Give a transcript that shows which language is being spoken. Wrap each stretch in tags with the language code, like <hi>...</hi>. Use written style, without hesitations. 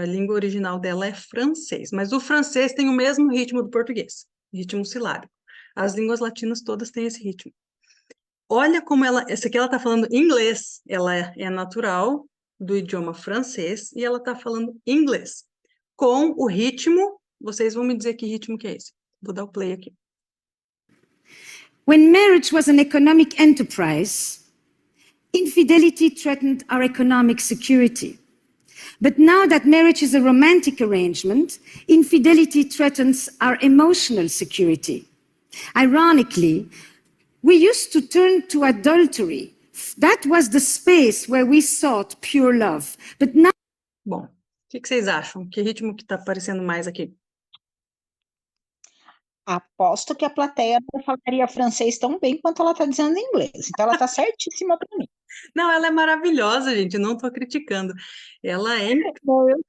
<pt>A língua original dela é francês, mas o francês tem o mesmo ritmo do português, ritmo silábico. As línguas latinas todas têm esse ritmo. Olha como essa aqui ela está falando inglês, ela é natural do idioma francês e ela está falando inglês. Com o ritmo, vocês vão me dizer que ritmo que é esse. Vou dar o play aqui.</pt> <en>When marriage was an economic enterprise, infidelity threatened our economic security. But now that marriage is a romantic arrangement, infidelity threatens our emotional security. Ironically, we used to turn to adultery. That was the space where we sought pure love. But now...</en> <pt>Bom, o que vocês acham? Que ritmo que está aparecendo mais aqui? Aposto que a plateia não falaria francês tão bem quanto ela está dizendo em inglês. Então, ela está certíssima para mim. Não, ela é maravilhosa, gente, não estou criticando. Ela é Não, eu</pt>